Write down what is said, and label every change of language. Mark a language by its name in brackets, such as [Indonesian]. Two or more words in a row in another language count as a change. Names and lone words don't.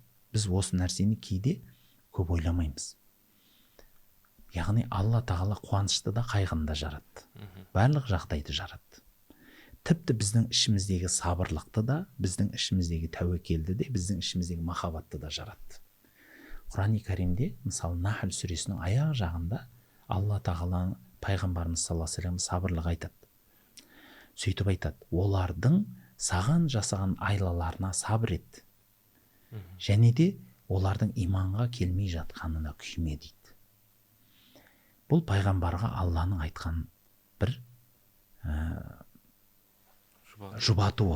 [Kazakh] Біз осы нәрсені кейде көп ойламаймыз. Яғни Алла тағала қуанышты да қайғыны да жаратты. Барлық жағдайды жаратты. Тіпті біздің ішіміздегі сабырлықты да, біздің ішіміздегі тәуекелді де, біздің ішіміздегі махаббатты да жаратты. Құран-ы Кәримде, мысалы Нахл сүресінің аяқ жағында Алла тағала пайғамбарымыз [Arabic] صلى الله عليه وسلم [Kazakh] сабырлық айтады. Сөйтіп айтады: олардың саған жасаған айлаларына сабыр ет. Және де олардың иманға келмей жатқанына күйме дейді. Бұл пайғамбарға Алланың айтқан бір жұбатуы.